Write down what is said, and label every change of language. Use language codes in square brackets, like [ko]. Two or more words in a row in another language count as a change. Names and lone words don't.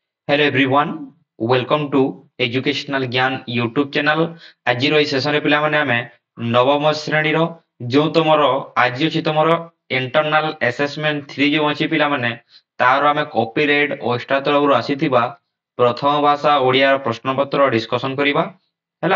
[en] Hello everyone, welcome to Educational Gyan YouTube channel। [or] ଆଜିର ଏହି ସେସନରେ ପିଲାମାନେ ଆମେ ନବମ ଶ୍ରେଣୀର ଯେଉଁ ତମର ଆଜି ଅଛି ତମର [en] internal assessment [or] 3 ଯେଉଁ ଅଛି ପିଲାମାନେ ତାର ଆମେ କପିରାଇଟ ଓଷ୍ଟା ତରଫରୁ ଆସିଥିବା ପ୍ରଥମ ଭାଷା ଓଡ଼ିଆର ପ୍ରଶ୍ନପତ୍ର ଡିସ୍କସନ କରିବା ହେଲା।